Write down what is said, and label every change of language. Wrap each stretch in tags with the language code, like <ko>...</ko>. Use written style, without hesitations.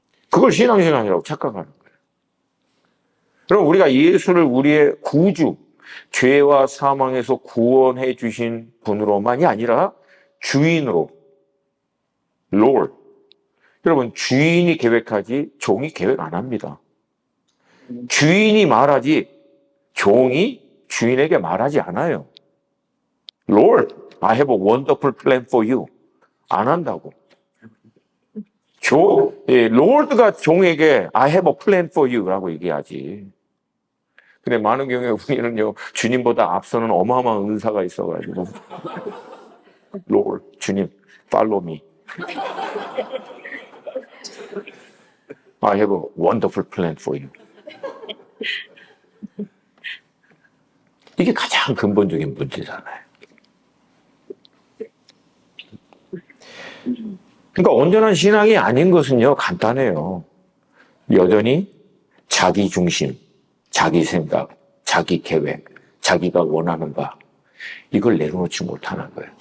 <ko>그걸 신앙생활이라고 착각하는 거예요. 그럼 우리가 예수를 우리의 구주, 죄와 사망에서 구원해 주신 분으로만이 아니라 주인으로, Lord. 여러분, 주인이 계획하지 종이 계획 안 합니다. 주인이 말하지 종이 주인에게 말하지 않아요.</ko> <en>Lord, I have a wonderful plan for you.</en> <ko>안 한다고.</ko> <en>Lord가</en> <ko>종에게</ko> <en>I have a plan for you</en> <ko>라고 얘기하지. 근데 많은 경우에 우리는요, 주님보다 앞서는 어마어마한 은사가 있어가지고 Lord, 주님,</ko> <en>follow me. I have a wonderful plan for you.</en> <ko>이게 가장 근본적인 문제잖아요. 그러니까 온전한 신앙이 아닌 것은요, 간단해요. 여전히 자기 중심, 자기 생각, 자기 계획, 자기가 원하는 바, 이걸 내려놓지 못하는 거예요.</ko>